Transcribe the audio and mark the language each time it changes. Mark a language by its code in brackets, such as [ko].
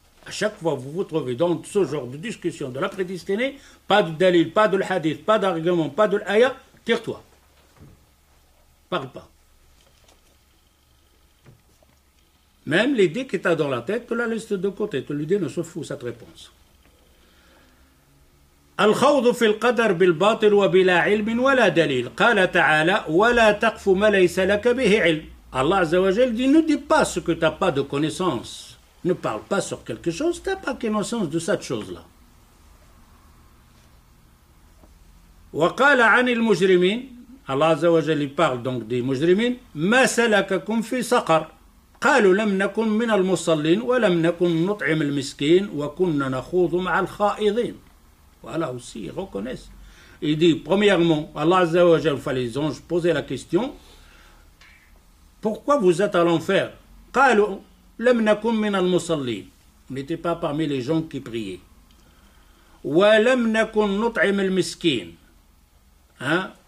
[fr] À chaque fois que vous vous trouvez dans ce genre de discussion de la prédestinée, pas de dalil, pas de hadith, pas d'argument, pas de l'ayah, tire-toi. Parle pas. Même l'idée que tu as dans la tête, tu la laisses de côté, tu lui donnes se fout cette réponse. [ar] الخوض في القدر بالباطل وبلا علم ولا دليل قال تعالى ولا تقف ما ليس لك به علم. [fr] Allah Azza wa Jal dit, ne dis pas ce que tu n'as pas de connaissance. Ne parle pas sur quelque chose, tu n'as pas connaissance de cette chose-là. [ar] وقال عن المجرمين, [fr] Allah Azza wa Jal parle donc des mujrimin, [ar] ما سلككم في سقر قالوا لم نكن من المصلين ولم نكن نطعم المسكين وكنا نخوض مع الخائضين. [fr] Voilà aussi, ils reconnaissent. Il dit, premièrement, Allah Azza wa Jal, les anges posaient la question, pourquoi vous êtes à l'enfer? [ar] قالوا لم نكن من المصلين. [fr] On n'était pas parmi les gens qui priaient. [ar] ولم نكن نطعم المسكين. Hein?